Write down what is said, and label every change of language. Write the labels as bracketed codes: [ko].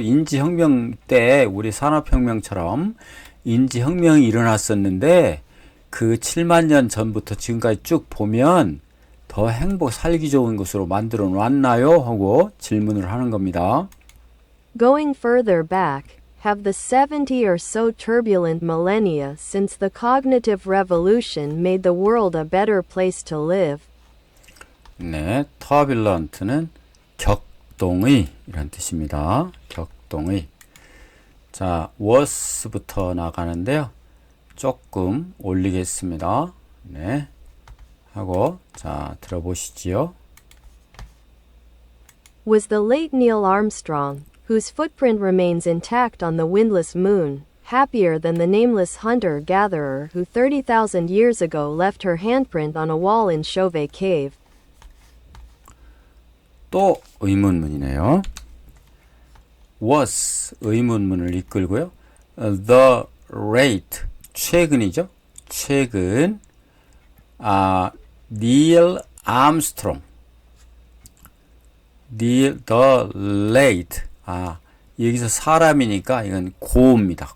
[ko] 인지혁명 때 우리 산업혁명처럼 인지혁명이 일어났었는데 그 7만 년 전부터 지금까지 쭉 보면 더 살기 좋은 곳으로 만들어 놨나요? 하고 질문을 하는 겁니다. [en] Going further back, have the 70 or so turbulent millennia since the cognitive revolution made the world a better place to live? [ko] 네, turbulent는 격동의, 이런 뜻입니다. 격동의. 자, was부터 나가는데요. 조금 올리겠습니다. 네. 하고, 자, 들어보시지요. [en] Was the late Neil Armstrong, whose footprint remains intact on the windless moon, happier than the nameless hunter-gatherer who 30,000 years ago left her handprint on a wall in Chauvet Cave? [ko] 또 의문문이네요. was 의문문을 이끌고요. [en] the rate [ko] 최근이죠. 최근 Neil Armstrong, [en] the late [ko] 여기서 사람이니까 이건 고입니다.